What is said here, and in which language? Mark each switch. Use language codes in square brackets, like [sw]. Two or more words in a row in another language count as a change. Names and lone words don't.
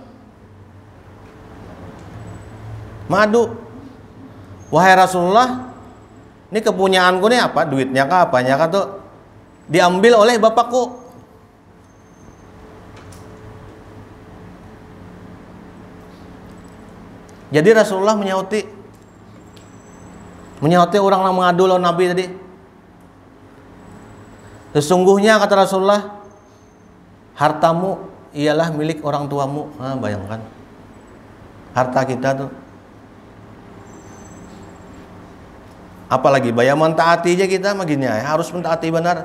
[id] Mengadu, wahai Rasulullah, ini kepunyaanku nih apa? Duitnya kah? Apanya kah tuh? Diambil oleh bapakku. Jadi Rasulullah menyauti orang yang mengadu lawan Nabi tadi. Sesungguhnya kata Rasulullah, hartamu ialah milik orang tuamu. Nah, bayangkan harta kita tuh. Apalagi bayang mentaati aja kita begini ya, harus mentaati benar.